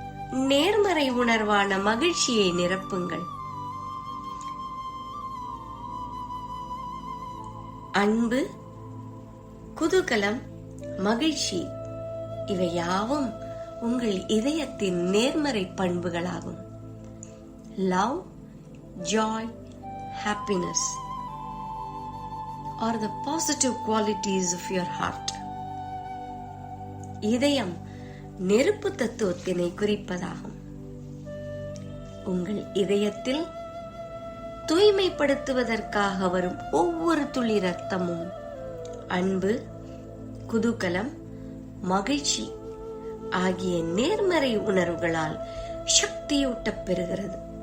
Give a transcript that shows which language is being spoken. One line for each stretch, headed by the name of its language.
Tamil: நேர்மறை உணர்வான மகிழ்ச்சியை நிரப்புங்கள். அன்பு, குதூகலம், மகிழ்ச்சி இவை யாவும் உங்கள் இதயத்தின் நேர்மறை பண்புகளாகும்.
English: Love, joy, happiness are the positive qualities of your heart.
Tamil: இதயம் நெருப்பு தத்துவத்தினை குறிப்பதாகும். உங்கள் இதயத்தில் தூய்மைப்படுத்துவதற்காக வரும் ஒவ்வொரு துளி ரத்தமும் அன்பு, குதூகலம், மகிழ்ச்சி ஆகிய நேர்மறை உணர்வுகளால் சக்தியூட்டப் பெறுகிறது.